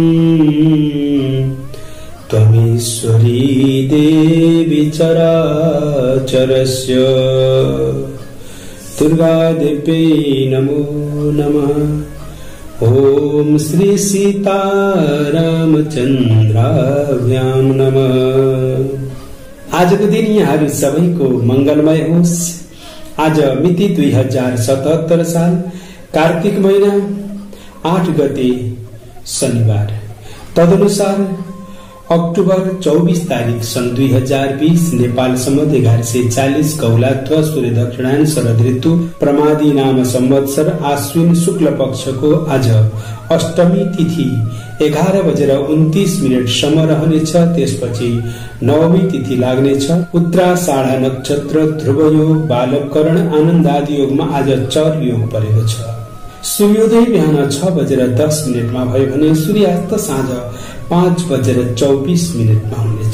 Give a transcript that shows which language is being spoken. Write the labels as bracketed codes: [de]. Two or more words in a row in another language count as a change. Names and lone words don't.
[sa] त्वमीश्वरी देवी चराचरस्य दुर्गादेव्यै नमो नमः। ओम श्री सीतारामचन्द्राभ्यां नमः। [ne] आजको दिन यहाँहरू सबैको मंगलमय होस्। आज मिति 2077 साल कार्तिक महीना 8 गते शनिबार, तदनुसार अक्टोबर 24 तारिक सन् 2020 नेपाल सम्मत 1140 कौलात्व सूर्य दक्षिणायन शरद ऋतु प्रमादी नाम संवत्सर आश्विन शुक्ल पक्षको आज अष्टमी तिथि 11:29 सम्म रहनेछ। त्यसपछि नवमी तिथि लाग्नेछ। उत्तराषाढा नक्षत्र, ध्रुव योग, बालकरण, आनन्द आदि योगमा आज चर योग परेको छ। सूर्योदय बिहान 6:10 मा भयो भने सूर्यास्त साँझ 5:24 मा हुनेछ।